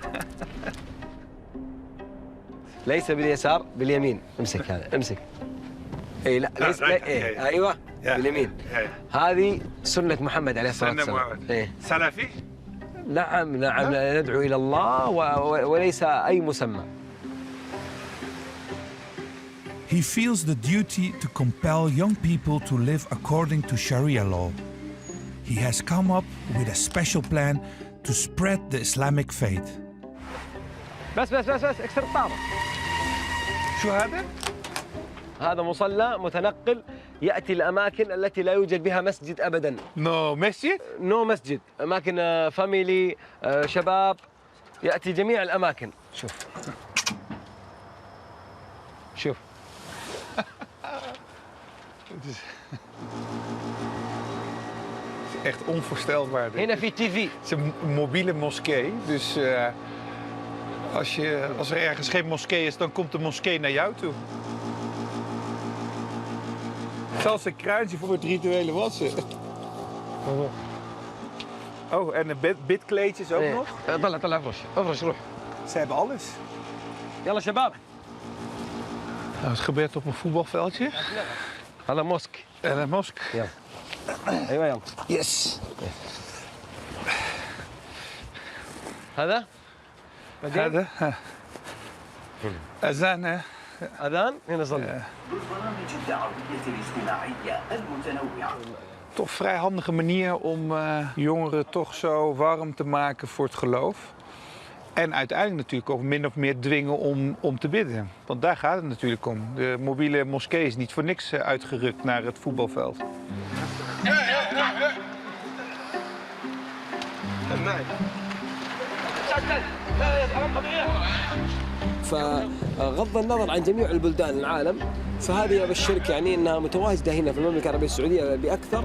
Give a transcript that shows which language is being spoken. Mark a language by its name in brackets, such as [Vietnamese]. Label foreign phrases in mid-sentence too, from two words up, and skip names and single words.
[Arabic] ليس باليسار باليمين. امسك هذا امسك. اي لا ليس ايوه باليمين. هذه سنة محمد عليه الصلاة والسلام. سنة محمد. سلفي؟ نعم ندعو إلى الله وليس أي مسمى. [English] He feels the duty to compel young people to live according to Sharia law. He has come up with a special plan to spread the Islamic faith. [Arabic] بس اكسر الطارة. شو هذا؟ هذا مصلى متنقل يأتي الأماكن التي لا يوجد بها مسجد أبداً. مسجد؟ نو مسجد، أماكن فاميلي، شباب، يأتي جميع الأماكن. شوف [Dutch] Echt onvoorstelbaar. [Arabic] هنا في TV. [Dutch] Het is een mobiele moskee, dus als er ergens geen moskee is, dan komt de moskee naar jou toe. Zelfs een kruintje voor het rituele wassen. Oh, en de bidkleedjes ook nog? [Arabic] طلع افرش روح. [Dutch] Ze hebben alles. [Arabic] يلا شباب. [Dutch] Nou, het gebeurt op een voetbalveldje. [Arabic] هذا موسك. [Dutch] En een mosk. [Arabic] يلا. ايوه يلا. [English] Yes. [Arabic] هذا؟ هذا أذان أذان هنا صلي. برنامج الدعوية الاجتماعية المتنوعة. [Dutch] Toch een vrij handige manier om jongeren toch zo warm te maken voor het geloof. En uiteindelijk natuurlijk ook min of meer dwingen om te bidden. Want daar gaat het natuurlijk om. De mobiele moskee is niet voor niks uitgerukt naar het voetbalveld. [Arabic] فغض النظر عن جميع البلدان العالم فهذه أبشرك يعني أنها متواجدة هنا في المملكة العربية السعودية بأكثر.